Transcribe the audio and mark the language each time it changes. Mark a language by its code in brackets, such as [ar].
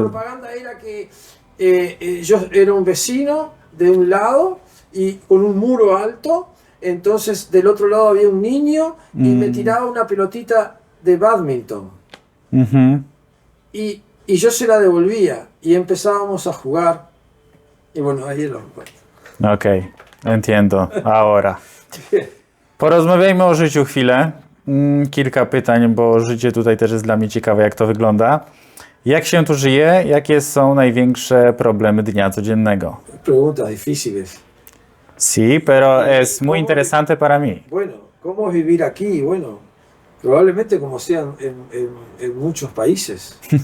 [es] propaganda era que yo era un vecino de un lado y con un muro alto, entonces del otro lado había un niño y me tiraba una pelotita de bádminton. Ujú. Y yo se la devolvía y empezábamos a jugar. Y bueno, ahí lo encuentro. Okej, entiendo. Ahora. [pl] Porozmawiajmy o życiu chwilę. Kilka pytań, bo życie tutaj też jest dla mnie ciekawe, jak to wygląda. Jak się tu żyje? Jakie są największe problemy dnia codziennego? [es] Preguntas difíciles. Sí, pero es muy interesante para mí. Bueno, ¿cómo es vivir aquí? Bueno, probablemente como sea en muchos países.